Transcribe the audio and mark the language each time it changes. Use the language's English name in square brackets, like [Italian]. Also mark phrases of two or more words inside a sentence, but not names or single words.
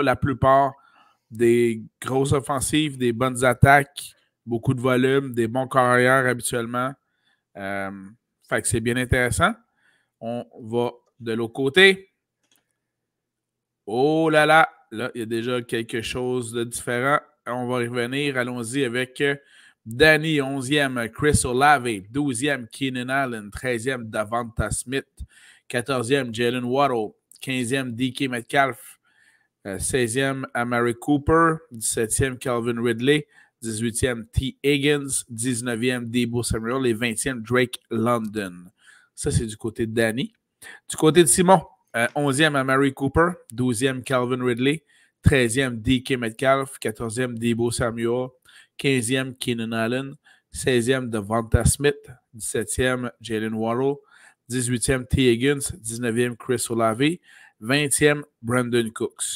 [French] La plupart des grosses offensives, des bonnes attaques, beaucoup de volume, des bons carrières habituellement. Fait que c'est bien intéressant. On va de l'autre côté. Oh là là, là, il y a déjà quelque chose de différent. On va y revenir. Allons-y avec Danny, 11e, Chris Olave, 12e, Keenan Allen, 13e, Davanta Smith, 14e, Jalen Waddle, 15e, DK Metcalf, 16e, Amari Cooper, 17e, Calvin Ridley, 18e, T. Higgins, 19e, Deebo Samuel et 20e, Drake London. Ça, c'est du côté de Danny. Du côté de Simon, 11e, Amari Cooper, 12e, Calvin Ridley, 13e, DK Metcalf, 14e, Deebo Samuel, 15e, Keenan Allen, 16e, Davanta Smith, 17e, Jalen Waddle, 18e, T. Higgins, 19e, Chris Olave, 20e, Brandon Cooks.